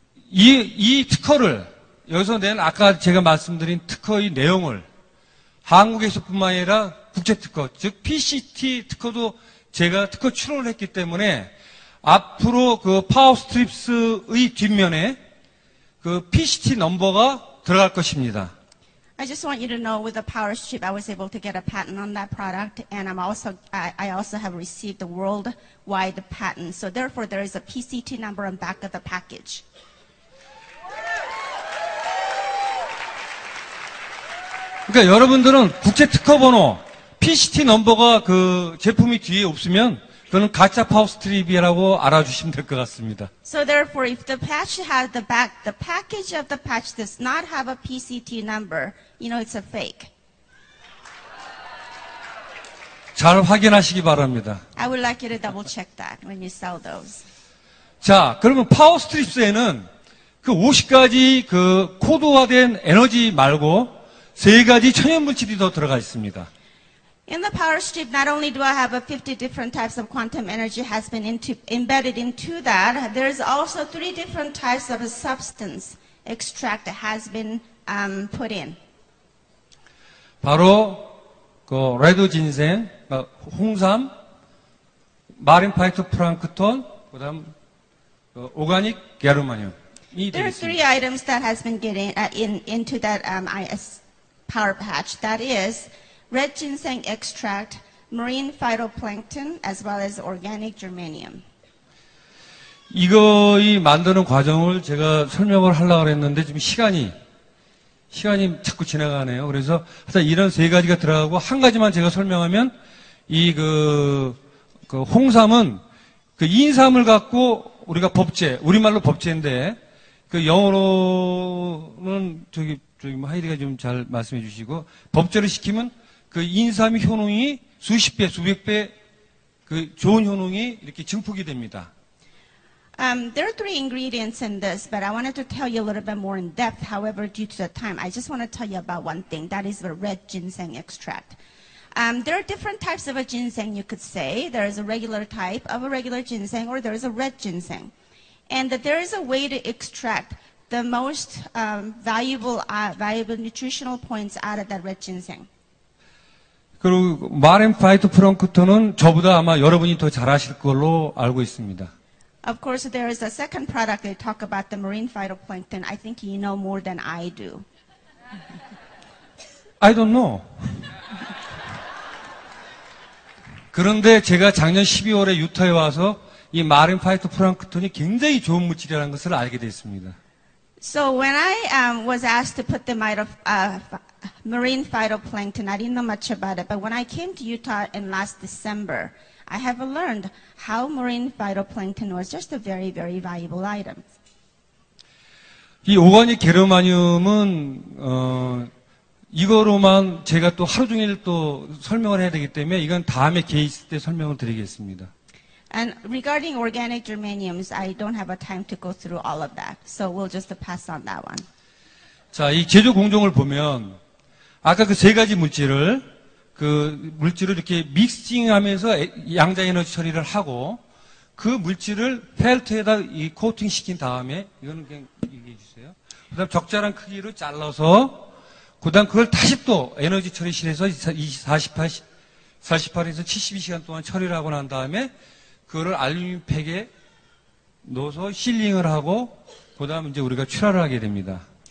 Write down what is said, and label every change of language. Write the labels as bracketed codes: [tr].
[ko] 이 특허를 여기서 낸 아까 제가 말씀드린 특허의 내용을 한국에서뿐만 아니라 국제 특허, 즉 PCT 특허도 제가 특허 출원을 했기 때문에 앞으로 그 파워스트립스의 뒷면에 그 PCT 넘버가 들어갈 것입니다. [en] I just want you to know with the Power Strip, I was able to get a patent on that product, and I also have received the worldwide patent. So therefore, there is a PCT number on back of the package. [ko] 그러니까 여러분들은 국제 특허 번호 PCT 넘버가 그 제품이 뒤에 없으면 그거는 가짜 파워 스트립이라고 알아주시면 될 것 같습니다. [en] So therefore, if the patch has the package of the patch does not have a PCT number, you know it's a fake. [ko] 잘 확인하시기 바랍니다. [en] I would like you to double check that when you sell those. [ko] 자, 그러면 파워 스트립스에는 그 50가지 그 코드화된 에너지 말고 3가지 천연 물질이 더 들어가 있습니다. [en] In the power strip, not only do I have 50 different types of quantum energy has been embedded into that, there's also 3 different types of a substance extract that has been put in. [ko] 바로 그 레드 진생, 홍삼, 마린 파이토프랑크톤, 그다음 오가닉 게르마늄이 [en] There are 3 [ko] 되겠습니다. [en] items that has been getting into that IS power patch. That is red ginseng extract, marine phytoplankton, as well as organic germanium. [ko] 이거이 만드는 과정을 제가 설명을 하려고 했는데 지금 시간이 자꾸 지나가네요. 그래서 하여튼 이런 3가지가 들어가고 한 가지만 제가 설명하면 이 그 홍삼은 그 인삼을 갖고 우리가 법제, 우리말로 법제인데 그 영어로는 저기 뭐 하이리가 좀 잘 말씀해 주시고 법제를 시키면 그 인삼의 효능이 수십 배, 수백 배 그 좋은 효능이 이렇게 증폭이 됩니다. [en] There are 3 ingredients in this, but I wanted to tell you a little bit more in depth. However, due to the time, I just want to tell you about one thing. That is the red ginseng extract. There are different types of a ginseng, you could say. There is a regular type of a regular ginseng, or there is a red ginseng. And that there is a way to extract the most valuable nutritional points out of that red ginseng. [ko] 그리고 마린 파이토프랑크톤은 저보다 아마 여러분이 더 잘 아실 걸로 알고 있습니다. [en] Of course, there is a second product they talk about, the marine phytoplankton. I think you know more than I do. I don't know. [ko] 그런데 제가 작년 12월에 유타에 와서 이 마린 파이토프랑크톤이 굉장히 좋은 물질이라는 것을 알게 됐습니다. [en] So when I was asked to put the marine phytoplankton, I didn't know much about it. But when I came to Utah in last December, I have learned how marine phytoplankton was just a very, very valuable item. [ko] 이 오가닉 게르마늄은 이거로만 제가 또 하루 종일 또 설명을 해야 되기 때문에 이건 다음에 기회 있을 때 설명을 드리겠습니다. [en] And regarding organic germaniums, I don't have a time to go through all of that. So we'll just pass on that one. [ko] 자, 이 제조 공정을 보면 아까 그 3가지 물질을 이렇게 믹싱하면서 양자 에너지 처리를 하고 그 물질을 펠트에다 이 코팅 시킨 다음에 이거는 그냥 얘기해 주세요. 그다음 적절한 크기로 잘라서 그다음 그걸 다시 또 에너지 처리실에서 48에서 72시간 동안 처리를 하고 난 다음에 그거를 알루미늄 팩에 넣어서 실링을 하고 그다음 이제 우리가 출하를 하게 됩니다.